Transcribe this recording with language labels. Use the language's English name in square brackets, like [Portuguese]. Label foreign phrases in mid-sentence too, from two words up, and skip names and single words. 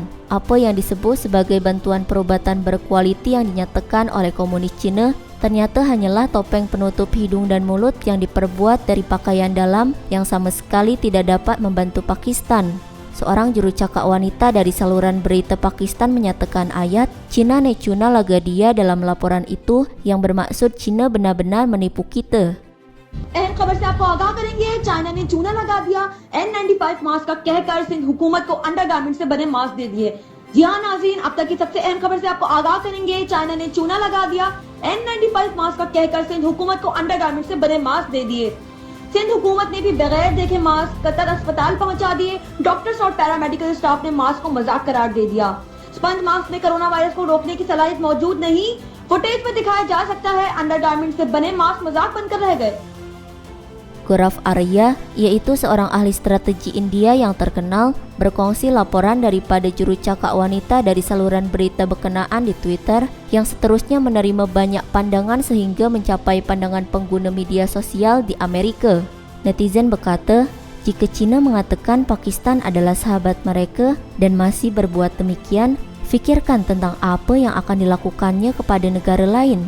[Malay] Apa yang disebut sebagai bantuan perubatan berkualiti yang dinyatakan oleh komunis Cina ternyata hanyalah topeng penutup hidung dan mulut yang diperbuat dari pakaian dalam yang sama sekali tidak dapat membantu Pakistan. Seorang jurucakap wanita dari saluran berita Pakistan menyatakan ayat [Urdu] چائنا نے چونا لگا دیا [Malay] dalam laporan itu yang bermaksud Cina benar-benar menipu kita. [Urdu] اہم خبر سے آپ کو آگاہ کریں گے. چائنا نے چونا لگا دیا. N95 ماسک کا کہہ کر سندھ حکومت کو انڈرگارمنٹ سے بنے ماسک دے دیے. جی ہاں ناظرین، اب تک کی سب سے اہم خبر سے آپ کو آگاہ کریں گے. چائنا نے چونا لگا دیا. N95 ماسک کا کہہ کر سندھ حکومت کو انڈرگارمنٹ سے بنے ماسک دے دیے. سندھ حکومت نے بھی بغیر دیکھے ماسک کتر اسپتال پہنچا دیے. ڈاکٹرز اور پیرامیڈیکل اسٹاف نے ماسک کو مذاق قرار دے دیا. اسپنج ماسک میں کورونا وائرس کو روکنے کی صلاحیت موجود نہیں. فوٹیج میں دکھایا جا سکتا ہے انڈرگارمنٹ سے بنے ماسک مذاق بن کر رہ گئے. [Malay] Gaurav Arya, yaitu seorang ahli strategi India yang terkenal, berkongsi laporan daripada jurucakap wanita dari saluran berita berkenaan di Twitter yang seterusnya menerima banyak pandangan sehingga mencapai pandangan pengguna media sosial di Amerika. Netizen berkata, jika China mengatakan Pakistan adalah sahabat mereka dan masih berbuat demikian, fikirkan tentang apa yang akan dilakukannya kepada negara lain.